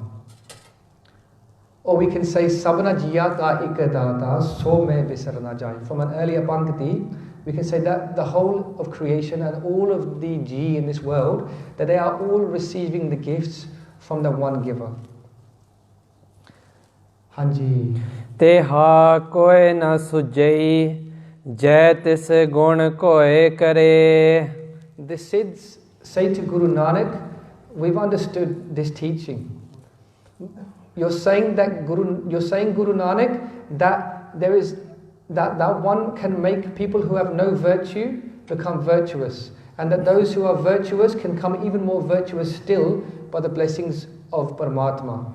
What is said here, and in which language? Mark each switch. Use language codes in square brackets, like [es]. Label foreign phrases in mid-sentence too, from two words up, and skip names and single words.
[en] Or we can say, [pa] ਸਭਨਾ ਜੀਆ ਕਾ ਇਕੁ ਦਾਤਾ ਸੋ ਮੈ ਵਿਸਰਿ ਨ ਜਾਈ. [en] From an earlier Pankati, we can say that the whole of creation and all of the Ji in this world, that they are all receiving the gifts from the one giver. Hanji. [pa] ਤੇਹਾ ਕੋਇ ਨ ਸੁਝਈ ਜਿ ਤਿਸੁ ਗੁਣੁ ਕੋਇ ਕਰੇ. [en] The Siddhs say to Guru Nanak, we've understood this teaching. You're saying Guru Nanak that there is that one can make people who have no virtue become virtuous, and that those who are virtuous can become even more virtuous still by the blessings of Paramatma.